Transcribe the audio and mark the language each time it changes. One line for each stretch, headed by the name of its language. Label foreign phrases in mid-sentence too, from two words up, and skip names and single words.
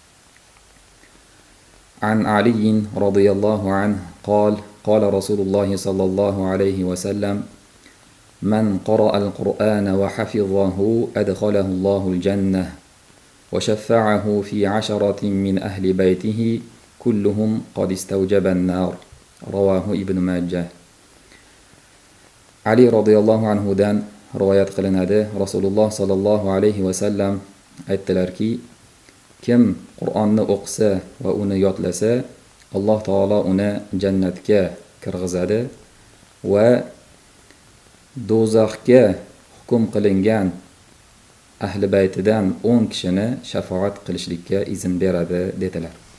Arabic: عن علي رضي الله عنه قال قال رسول الله صلى الله عليه وسلم من قرأ القرآن وحفظه أدخله الله الجنة وشفعه في 10 من أهل بيته كلهم قد استوجب النار رواه ابن ماجه.
Uzbek: Ali
Arabic: رضي الله عنه
Uzbek: rivoyat qilinadi. Rasululloh
Arabic: صلى الله عليه وسلم
Uzbek: aytdilarki, kim Qur'onni o'qisa va uni yodlasa,
Arabic: الله تعالى
Uzbek: uni jannatga kirgizadi va do'zaxga hukm qilingan ahli baytidan 10 kishini shafaat qilishlikka izn beradi dedilar.